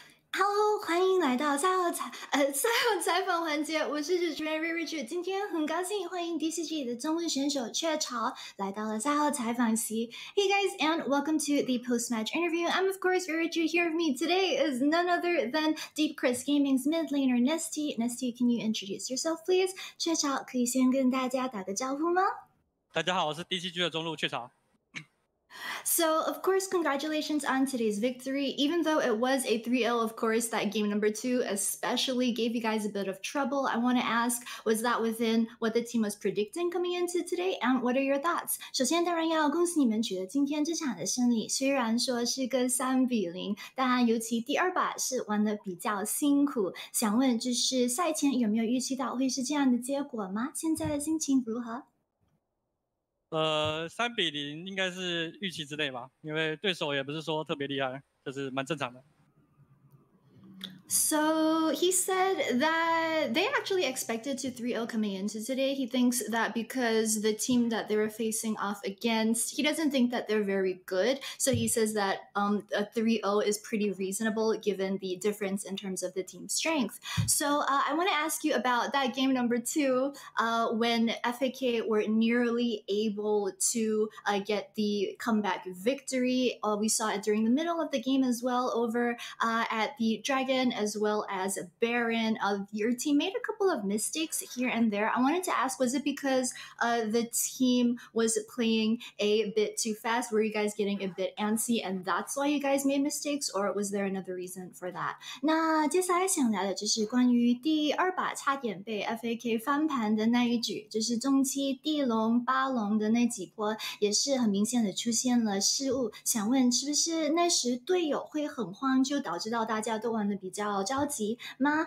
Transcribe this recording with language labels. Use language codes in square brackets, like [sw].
[zh] Hello，欢迎来到赛后采访环节，我是主持人 Reirachu。今天很高兴欢迎 DCG 的中文选手雀巢来到了赛后采访席。 [en] Hey guys, and welcome to the post-match interview. I'm of course Reirachu. Here with me today is none other than Deep Chris Gaming's mid laner Nestea. Nestea, can you introduce yourself, please? [zh] 雀巢可以先跟大家打个招呼吗？大家好，我是 DCG 的中路雀巢。 [en] So, of course, congratulations on today's victory. Even though it was a 3-0, of course, that game number 2 especially gave you guys a bit of trouble. I want to ask, was that within what the team was predicting coming into today? And what are your thoughts? [zh] 首先，当然要恭喜你们取得今天这场的胜利。虽然说是个3-0，但尤其第二把是玩的比较辛苦。想问，就是赛前有没有预期到会是这样的结果吗？现在的心情如何 3-0应该是预期之内吧，因为对手也不是说特别厉害，就是蛮正常的。 [en] So he said that they actually expected to 3-0 coming into today. He thinks that because the team that they were facing off against, he doesn't think that they're very good. So he says that a 3-0 is pretty reasonable given the difference in terms of the team strength. So I want to ask you about that game number 2 when FAK were nearly able to get the comeback victory. We saw it during the middle of the game as well over at the Dragon as well as Baron. Your team made a couple of mistakes here and there. I wanted to ask, was it because the team was playing a bit too fast? Were you guys getting a bit antsy and that's why you guys made mistakes? Or was there another reason for that? [zh] 那接下来想聊的就是关于第二把差点被 FAK 翻盘的那一局，就是中期地龙、八龙的那几波也是很明显的出现了失误。想问是不是那时队友会很慌，就导致到大家都玩的比较着急吗？